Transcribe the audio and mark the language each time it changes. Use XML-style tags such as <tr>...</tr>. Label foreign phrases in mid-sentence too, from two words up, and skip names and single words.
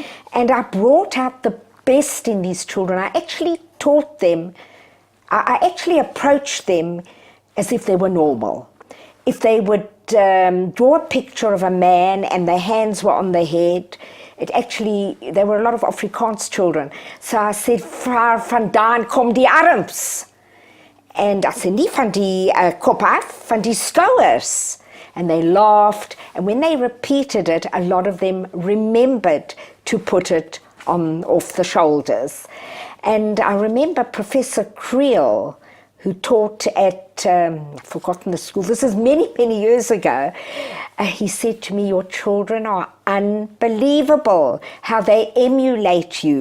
<en>And I brought out the best in these children. I actually taught them, I actually approached them as if they were normal. If they would draw a picture of a man and their hands were on their head, there were a lot of Afrikaans children. So I said,</en> <af>"Waar vandaan kom die arms?"</af> <en>And I said,</en> <af>"Nie van die kop af, van die skouers."</af> <en>And they laughed. And when they repeated it, a lot of them remembered to put it off the shoulders. And I remember Professor Creel, who taught at, I've forgotten the school, this is many, many years ago, he said to me, your children are unbelievable, how they emulate you.</en>